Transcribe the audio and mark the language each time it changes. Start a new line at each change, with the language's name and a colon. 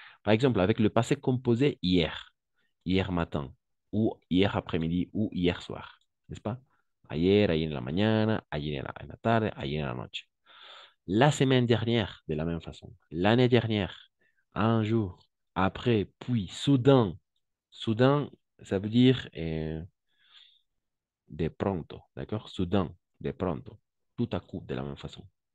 French: Par exemple, avec le passé composé hier matin, ou hier après-midi, ou hier soir, n'est-ce pas?
Spanish: Ayer en la mañana, ayer en la tarde, ayer en la noche.
French: La semaine dernière, de la même façon. L'année dernière, un jour, après, puis, soudain. Soudain, ça veut dire
Spanish: de pronto,
French: d'accord? Soudain,
Spanish: de pronto.
French: Tout à coup, de la même façon.